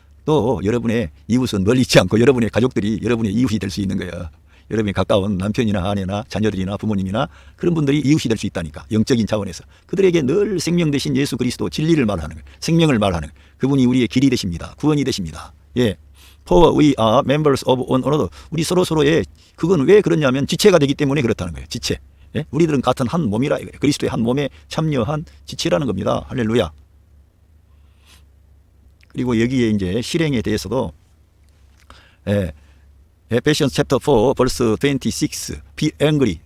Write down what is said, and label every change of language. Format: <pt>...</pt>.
<ko>또 여러분의 이웃은 멀리 있지 않고 여러분의 가족들이 여러분의 이웃이 될 수 있는 거예요. 여러분이 가까운 남편이나 아내나 자녀들이나 부모님이나 그런 분들이 이웃이 될 수 있다니까. 영적인 차원에서. 그들에게 늘 생명 되신 예수 그리스도 진리를 말하는 거예요. 생명을 말하는 거예요. 그분이 우리의 길이 되십니다. 구원이 되십니다. 예.</ko> <en>For we are members of one another.</en> <ko>우리 서로의 그건 왜 그러냐면 지체가 되기 때문에 그렇다는 거예요. 지체. 예? 우리들은 같은 한 몸이라 이거예요. 그리스도의 한 몸에 참여한 지체라는 겁니다. 할렐루야. 그리고 여기에 이제 실행에 대해서도</ko> <en>Ephesians chapter 4 verse 26 be angry.</en>